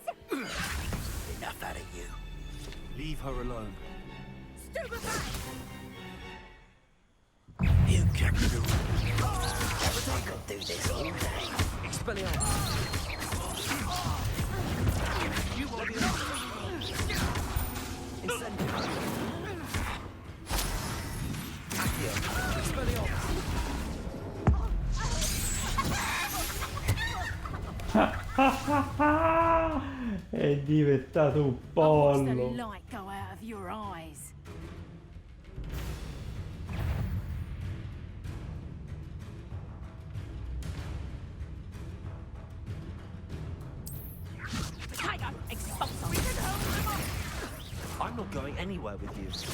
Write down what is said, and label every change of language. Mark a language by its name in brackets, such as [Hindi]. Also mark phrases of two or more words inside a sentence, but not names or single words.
[English] Enough out of you. Leave her alone. Stupefy! You can do it. I could do this all day. Expelliarmus. You will be Incendio. Accio. Expelliarmus. [Italian] È diventato un [English] I watched the [Italian] pollo. [English] light go out of your eyes. Tiger! Expulso! I'm not going anywhere with you.